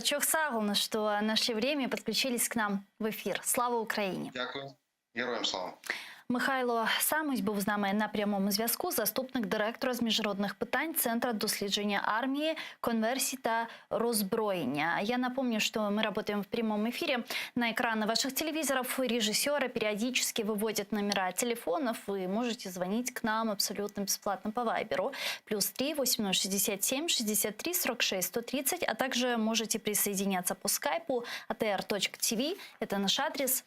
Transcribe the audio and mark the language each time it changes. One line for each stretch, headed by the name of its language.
Russian: Чохсагулно, что нашли время и подключились к нам в эфир.
Ukrainian: Слава Україні! Дякую. Героям слава! Михайло Самусь був з нами на прямому зв'язку, заступник директора з міжнародних питань Центра дослідження армії, конверсії та роззброєння.
Russian: Я напомню, что мы работаем в прямом эфире. На экраны ваших телевизоров режиссеры периодически выводят номера телефонов. Вы можете звонить к нам абсолютно бесплатно по Вайберу. +3 8067 63 46 130, а также можете присоединяться по скайпу atr.tv. Это наш адрес.